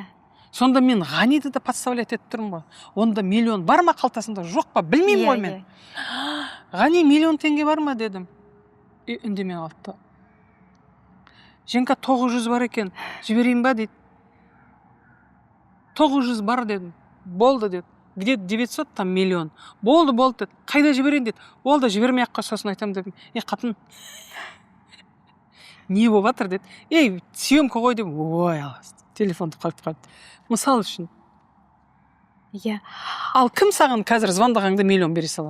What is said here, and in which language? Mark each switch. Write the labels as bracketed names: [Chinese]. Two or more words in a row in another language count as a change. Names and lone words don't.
[Kazakh] Сонда мен Ғаниді да подставлять етіп тұрмын ғой. Онда миллион бар ма қалтасында, жоқ па, білмеймін ғой мен. Ғани 1 миллион теңге бар ма дедім. Үндемей қалды. Женка 900 бар екен, жіберейін ба дейді. 900 бар дедім. Болды деді. [Russian] Где-то 900, там миллион. [Kazakh] Болды деді. Қайда жіберейін деді. Ол да жібермей аққа сосын айтам дедім. Қатын, не болып жатыр деді. Съемка ғой деп, ой, телефонды қойып қойды. Мысал үшін. Иә. Ал кім саған қазір звондағаңда 1 миллион бере салады?